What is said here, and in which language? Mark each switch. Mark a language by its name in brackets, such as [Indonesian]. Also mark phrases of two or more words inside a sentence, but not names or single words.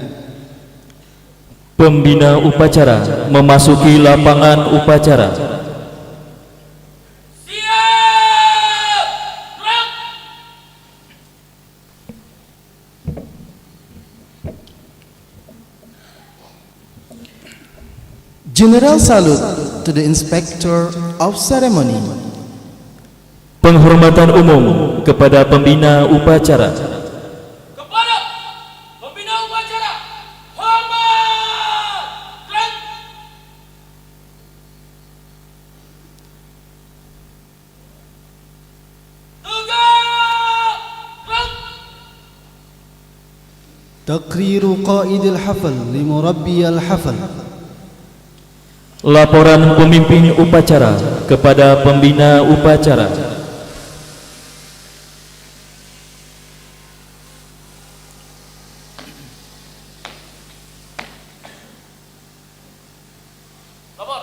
[Indonesian] Pembina upacara memasuki lapangan upacara. [English] General salute to the inspector of ceremony. [Indonesian] Penghormatan umum kepada pembina upacara. Kepada pembina upacara, hormat! Tegak! [Arabic] تقرير قائد الحفل لمربي الحفل. [Indonesian] Laporan pemimpin upacara kepada pembina upacara. Lapor.